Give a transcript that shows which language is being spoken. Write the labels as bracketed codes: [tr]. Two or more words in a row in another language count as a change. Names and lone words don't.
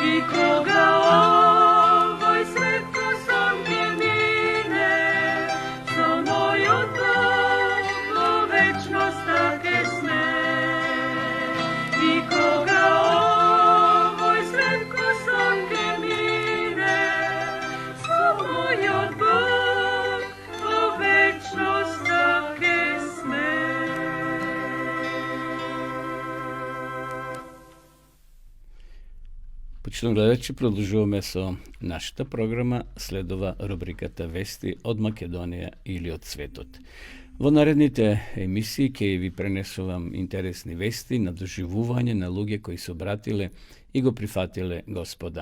[mk] koga ovoj svet kosanke mine, so moj odbor po večnost take sme. I koga ovoj svet kosanke mine, so moj odbor po večnost take sme. Почитам гледачи, продолжуваме со нашата програма, следува рубриката Вести од Македонија или од светот. Во наредните емисии ќе ви пренесувам интересни вести на доживување на луѓе кои се обратиле и го прифатиле Господа.